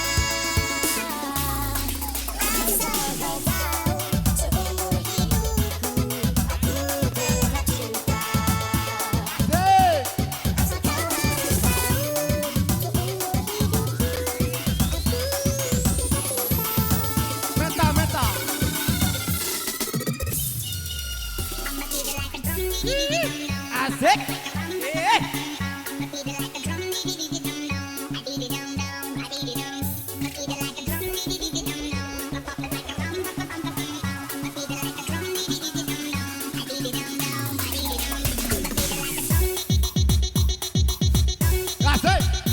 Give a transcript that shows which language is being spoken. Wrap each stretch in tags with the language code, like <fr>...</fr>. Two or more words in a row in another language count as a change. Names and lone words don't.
<id>Asal kau tahu, seumur hidupku aku telah cinta. Asik. Asal kau harus tahu, seumur hidupku Meta, meta.</id> <en>I'ma beat it like a drum, dee-dee-dee-dum-dum.</en> <id>Asik. Eh.</id> <en>I'ma beat it like a drum, dee-dee-dee-dum-dum. I dee-dee-dum-dum, I dee-dee-dum. I'ma beat it like a drum, dee-dee-dee-dum-dum. I pop it like a rum, pa-pum-pa-pum-pum. I'ma beat it like a drum, dee-dee-dee-dum-dum. I dee-dee-dum-dum, I dee-dee-dum. I'ma beat it like a drum,</en> <id>Asik.</id>